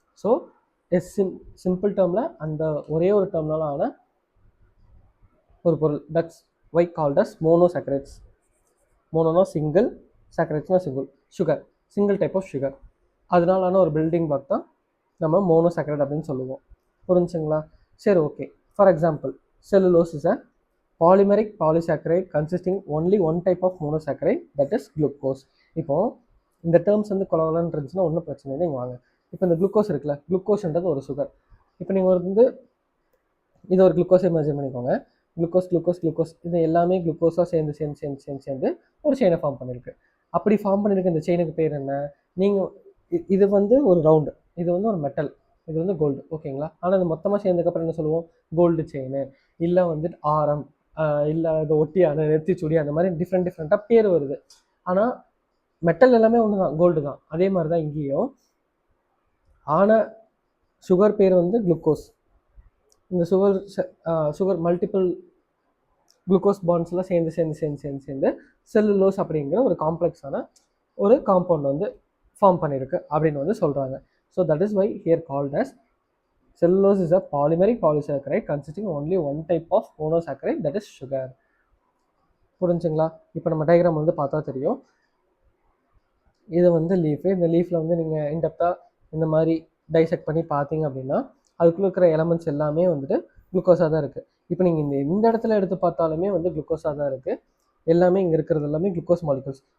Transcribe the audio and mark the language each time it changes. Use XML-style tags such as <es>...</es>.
<ta>So simple டேர்மில் அந்த ஒரே ஒரு டேர்ம்னால ஆன ஒரு பொருள்.</ta> <en>That's why called as monosaccharides. மோனோனா single, சாக்கரைட்ஸ்னா single. Sugar, single type of sugar.</en> <ta>அதனாலான ஒரு பில்டிங் பிளாக் தான் நம்ம மோனோசாக்கரைட் அப்படின்னு சொல்லுவோம். புரிஞ்சுங்களா? சரி, okay.</ta> <en>For example, cellulose is a polymeric polysaccharide consisting only one type of monosaccharide, that is glucose.</en> <ta>இப்போ இந்த terms வந்து கொலகலன்னு இருந்துச்சுன்னா ஒன்றும் பிரச்சனை இல்லை, நீங்கள் வாங்க. இப்போ இந்த குளுக்கோஸ் இருக்குல்ல, குளுக்கோஸ்ன்றது ஒரு சுகர். இப்போ நீங்கள் வந்து இது ஒரு குளுக்கோஸை இமேஜின் பண்ணிக்கோங்க. குளுக்கோஸ் குளுக்கோஸ் குளுக்கோஸ் இது எல்லாமே குளுக்கோஸாக சேர்ந்து சேர்ந்து சேர்ந்து சேர்ந்து சேர்ந்து ஒரு செயினை ஃபார்ம் பண்ணியிருக்கு. அப்படி ஃபார்ம் பண்ணியிருக்க இந்த செயினுக்கு பேர் என்ன? நீங்கள் இது வந்து ஒரு ரவுண்டு, இது வந்து ஒரு மெட்டல், இது வந்து கோல்டு, ஓகேங்களா? ஆனால் இது மொத்தமாக சேர்ந்ததுக்கப்புறம் என்ன சொல்லுவோம்? கோல்டு செயின், இல்லை வந்துட்டு ஆரம், இல்லை அது ஒட்டியான நெத்திச்சுடி, அந்த மாதிரி டிஃப்ரெண்ட்டாக பேர் வருது. ஆனால் மெட்டல் எல்லாமே ஒன்று தான், கோல்டு தான். அதே மாதிரி தான் இங்கேயும். ஆனால் சுகர் பேர் வந்து குளுக்கோஸ். இந்த சுகர் மல்டிபிள் குளுக்கோஸ் பாண்ட்ஸ்லாம் சேர்ந்து சேர்ந்து சேர்ந்து சேர்ந்து சேர்ந்து செல்லுலோஸ் அப்படிங்கிற ஒரு காம்ப்ளெக்ஸான ஒரு காம்பவுண்ட் வந்து ஃபார்ம் பண்ணியிருக்கு அப்படின்னு வந்து சொல்கிறாங்க.</ta> <en>So that is why here called as cellulose is a polymeric polysaccharide consisting only one type of monosaccharide, that is sugar.</en> <ta>புரிஞ்சுங்களா? இப்போ நம்ம டயக்ராம் வந்து பார்த்தா தெரியும். இது வந்து லீஃபு. இந்த லீஃபில் வந்து நீங்கள் இன்டெப்த்தாக இந்த மாதிரி டைசெக்ட் பண்ணி பார்த்தீங்க அப்படின்னா அதுக்குள்ளே இருக்கிற எலமெண்ட்ஸ் எல்லாமே வந்துட்டு குளுக்கோஸாக தான் இருக்குது. இப்போ நீங்கள் இந்த இடத்துல எடுத்து பார்த்தாலுமே வந்து குளுக்கோஸாக தான் இருக்குது. எல்லாமே இங்கே இருக்கிறது எல்லாமே குளுக்கோஸ் மாலிகல்ஸ்.</ta>